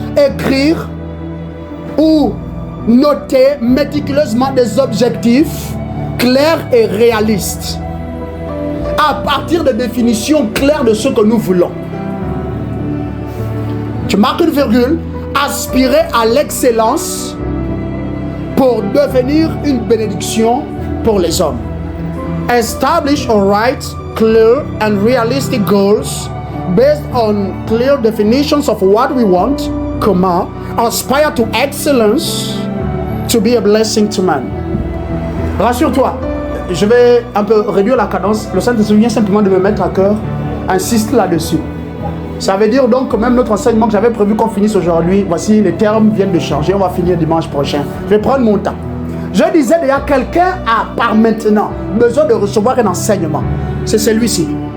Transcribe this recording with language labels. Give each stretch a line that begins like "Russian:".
French: Écrire ou noter méticuleusement des objectifs clairs et réalistes à partir de définitions claires de ce que nous voulons. Tu marques une virgule, aspirer à l'excellence pour devenir une bénédiction pour les hommes.
English: Establish or write clear and realistic goals based on clear definitions of what we want, comma, aspire to excellence to be a blessing to man.
French: Rassure-toi, je vais un peu réduire la cadence. Le Saint-Esprit vient simplement de me mettre à cœur. Insiste là-dessus. Ça veut dire donc que même notre enseignement que j'avais prévu qu'on finisse aujourd'hui, voici les termes viennent de changer. On va finir dimanche prochain. Je vais prendre mon temps. Je disais déjà, quelqu'un a par maintenant besoin de recevoir un enseignement. C'est celui-ci.